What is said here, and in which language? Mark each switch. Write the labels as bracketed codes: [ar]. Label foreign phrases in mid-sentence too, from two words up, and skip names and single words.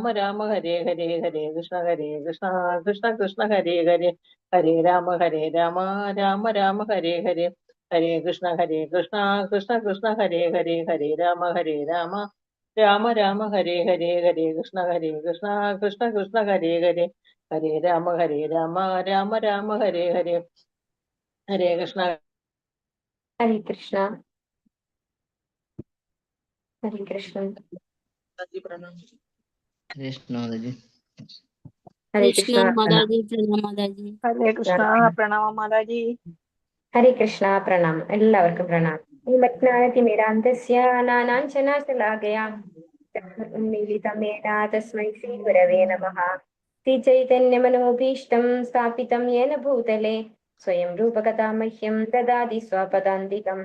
[sa] രാമ ഹരേ ഹരേ ഹരേ കൃഷ്ണ കൃഷ്ണ കൃഷ്ണ ഹരേ ഹരേ ഹരേ രാമ രാമ രാമ ഹരേ ഹരേ ഹരേ കൃഷ്ണ കൃഷ്ണ കൃഷ്ണ ഹരേ ഹരേ ഹരേ രാമ രാമ രാമ ഹരേ ഹരേ ഹരേ കൃഷ്ണ കൃഷ്ണ കൃഷ്ണ ഹരേ ഹരേ ഹരേ രാമ രാമ രാമ ഹരേ ഹരേ ഹരേ കൃഷ്ണ [ml] ഹരേ കൃഷ്ണ. ഹരേ കൃഷ്ണ. ഹരേ കൃഷ്ണ. ഹരേ കൃഷ്ണ പ്രണാമം മാതാജി. ഹരേ കൃഷ്ണ പ്രണാമം. എല്ലാവർക്കും പ്രണാമം. [sa] തിമിരാന്തസ്യ നാനാഞ്ചനാശലാകയാം ഉന്മീലിതമേന തസ്മൈ ശ്രീ ഗുരവേ നമഃ. ശ്രീചൈതന്യമനോഭീഷ്ടം സ്ഥാപിതം യേന ഭൂതലേ സ്വയം രൂപകഥാ മഹ്യം ദദാതി സ്വപദാന്തികം.